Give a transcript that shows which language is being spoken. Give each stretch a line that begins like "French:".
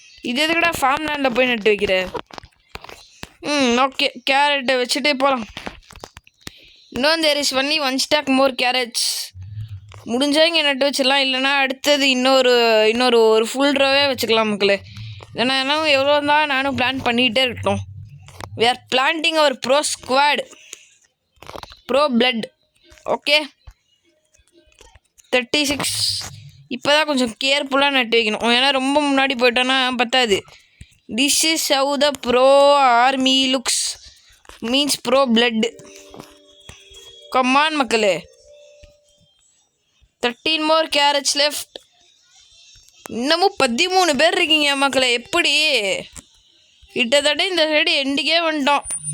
Tamil: இது எதுக்குடா ஃபார்ம் லேண்டில் போய் நட்டு வைக்கிறேன். ஓகே, கேரட்டை வச்சுட்டு போகலாம். இன்னும்
English: There is only 1 stack more carrots.
Tamil: முடிஞ்சால் இங்கே நட்டு வச்சிடலாம், இல்லைனா அடுத்தது இன்னொரு ஒரு ஃபுல் ரோவே வச்சுக்கலாம் மக்களே. ஏன்னா எவ்வளோ தான் நானும் பிளான் பண்ணிகிட்டே இருக்கட்டும்.
English: we are planting our pro squad, pro blood. Okay, 36.
Tamil: இப்போ தான் கொஞ்சம் கேர்ஃபுல்லாக நட்டு வைக்கணும், ஏன்னா ரொம்ப முன்னாடி போயிட்டோன்னா பத்தாது.
English: This is how the pro army looks, means pro blood. Come on மக்களே, 13 more carrots left.
Tamil: இன்னமும் 13 பேர் இருக்கீங்க மக்களே. எப்படி? கிட்டத்தட்ட இந்த சைடு எண்டுக்கே வந்துட்டோம்.